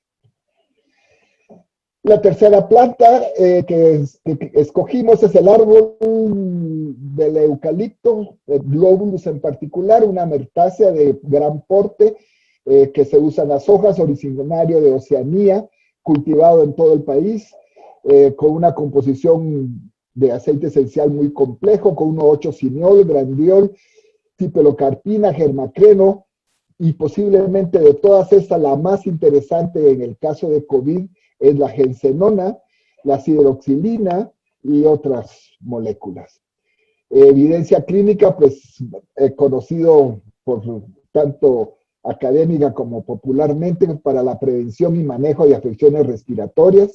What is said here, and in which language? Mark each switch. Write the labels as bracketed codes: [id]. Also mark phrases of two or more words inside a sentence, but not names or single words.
[es] La tercera planta que escogimos es el árbol del eucalipto, el globulus en particular, una mertácea de gran porte que se usa en las hojas, originario de Oceanía, cultivado en todo el país, con una composición de aceite esencial muy complejo, con 1,8-cineol, grandiol, cipelocarpina, germacreno, y posiblemente de todas estas la más interesante en el caso de COVID es la gensenona, la hidroxilina y otras moléculas. Evidencia clínica, pues conocido por tanto académica como popularmente para la prevención y manejo de afecciones respiratorias.